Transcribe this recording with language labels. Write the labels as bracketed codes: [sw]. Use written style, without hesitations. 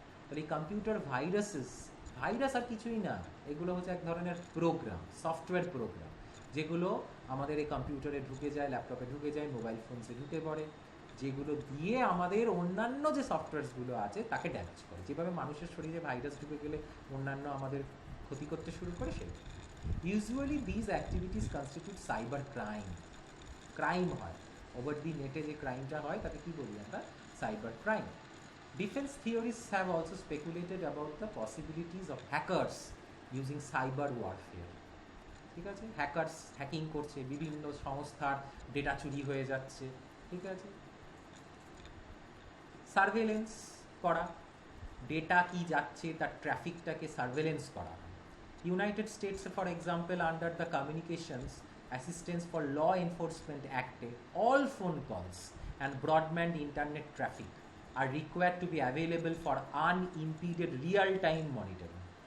[bn] তাহলে এই computer virus আর কিছুই না, এগুলো হচ্ছে এক ধরনের প্রোগ্রাম, সফটওয়্যার প্রোগ্রাম, যেগুলো আমাদের এই কম্পিউটারে ঢুকে যায়, ল্যাপটপে ঢুকে যায়, মোবাইল ফোনসে ঢুকে পড়ে, যেগুলো দিয়ে আমাদের অন্যান্য যে সফটওয়্যারসগুলো আছে তাকে ড্যামেজ করে। যেভাবে মানুষের শরীরে ভাইরাস ঢুকে গেলে অন্যান্য আমাদের ক্ষতি করতে শুরু করে, সেই [en] usually these activities constitute cyber crime [bn] হয় ওভার দি নেটে, যে ক্রাইমটা হয় তাকে কি বলি আমরা, cyber crime. [en] Defense theorists have also speculated about the possibilities of hackers using cyber warfare. [bn] ঠিক আছে, হ্যাকার্স হ্যাকিং করছে, বিভিন্ন সংস্থার ডেটা চুরি হয়ে যাচ্ছে, ঠিক আছে। সার্ভেলেন্স করা, ডেটা কি যাচ্ছে তার ট্রাফিকটাকে সার্ভেলেন্স করা। [en] United States for example under the Communications Assistance for Law Enforcement অ্যাক্টে all phone calls and broadband internet traffic are required to be available for unimpeded real-time monitoring.